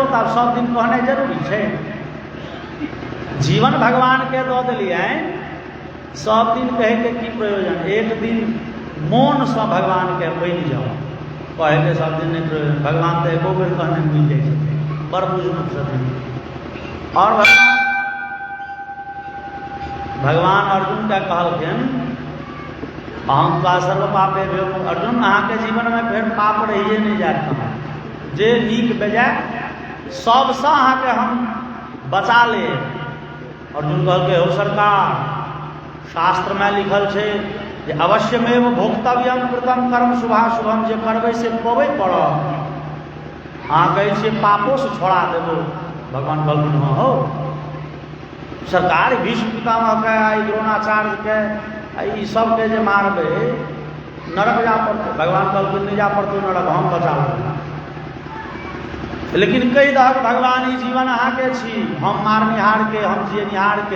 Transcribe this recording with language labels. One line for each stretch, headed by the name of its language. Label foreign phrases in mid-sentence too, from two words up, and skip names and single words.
Maithili: तऽ आब सब दिन कहनाइ जरूरी छै? जीवन भगवान के दऽ देलियनि, सब दिन कहैके की प्रयोजन? एक दिन मोन से भगवान के बनि जाओ, कहैके सब दिन नहीं प्रयोजन। भगवान तो एको बेर कहने मिल जाइ छथिन, बड़ बुझनुक छथिन। और भगवान अर्जुन के कहलखिन
Sanskrit: अहम त्वा सर्व पापेभ्यो।
Maithili: अर्जुन अहाँके जीवन में फिर पाप रहिए नहीं जाता, जे नीक बेजाय सबसे अहाँके हम बचा ले। अर्जुन कहलकै हो सरकार, शास्त्र में लिखल छै जे
Sanskrit: अवश्यमेव भोक्तव्यम कृतम कर्म शुभाशुभम,
Maithili: जे करबै से पबै पड़त। अहाँ कहै छियै पापो से छोड़ा देबो। भगवान कहलखिन हाँ हो सरकार, भीष्म पितामह के, द्रोणाचार्य के, ई सबके जे मारबै नरक जा पड़तै। भगवान कहलखिन नहीं जा पड़तै नरक, हम बचा लेबै। लेकिन कहि दहक भगवान ई जीवन अहाँके छी, हम मारनिहार के, हम जियनिहार के।